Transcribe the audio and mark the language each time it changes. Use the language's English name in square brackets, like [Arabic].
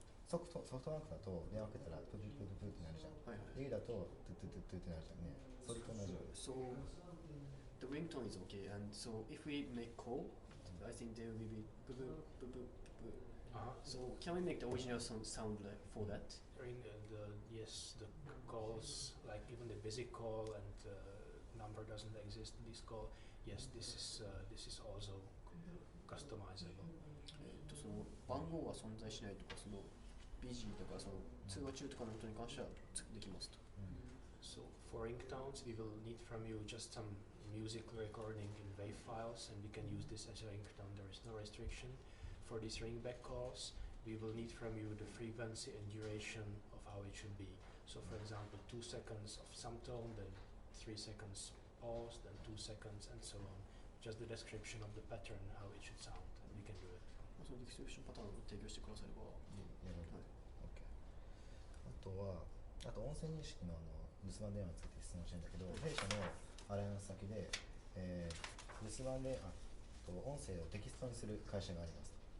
[Japanese] ソフトバンクだと電話かけたらプルプルプルってなるじゃん。はいはい、だとトゥトゥトゥトゥってなるじゃんね。それと同じようです。 [English] So the ringtone is okay, and so if we make call, I think there will be boo boo boo boo boo. So can we make the original sound like for that? Yes, the calls, like even the busy call and number doesn't exist in this call. Yes, this is also customizable. [Japanese] その番号は存在しないとか、そのビジーとかその通話中とかの音に関してはできますと。 [English] So for ringtones, we will need from you just some music recording in WAV files, and we can use this as a ringtone. There is no restriction. For these ringback calls, we will need from you the frequency and duration of how it should be. So for example, 2 seconds of some tone, then 3 seconds pause, then 2 seconds, and so on. Just the description of the pattern, how it should sound, and we can do it. [Japanese] そのディスクリプションパターンを提供してくだされば。やろう。OK。あと音声認識の留守番電話について質問したいんだけど、弊社のアライアンス先で、留守番で音声をテキストにする会社があります。